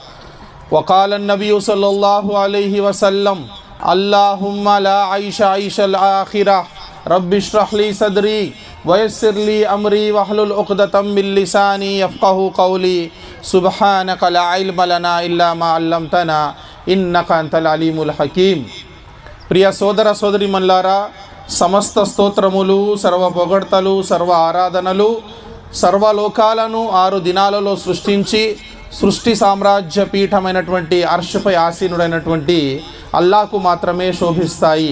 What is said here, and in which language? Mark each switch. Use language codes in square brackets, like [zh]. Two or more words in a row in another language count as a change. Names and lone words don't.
[ar] وقال النبي صلى الله عليه وسلم اللهم لا عيشا عيش الآخرة رب اشرح لي صدري ويسر لي أمري واحلل عقدة من لساني يفقهوا قولي سبحانك لا علم لنا إلا ما علمتنا إنك أنت العليم الحكيم. [te] प्रिय సోదర సోదరీమణులారా, సమస్త స్తోత్రములు, సర్వ పొగడ్తలు, సర్వ ఆరాధనలు సర్వలోకాలను 6 దినాలలో సృష్టించి సృష్టి సామ్రాజ్య పీఠమైనటువంటి అర్షపై ఆసీనుడైనటువంటి అల్లాహకు మాత్రమే శోభిస్తాయి.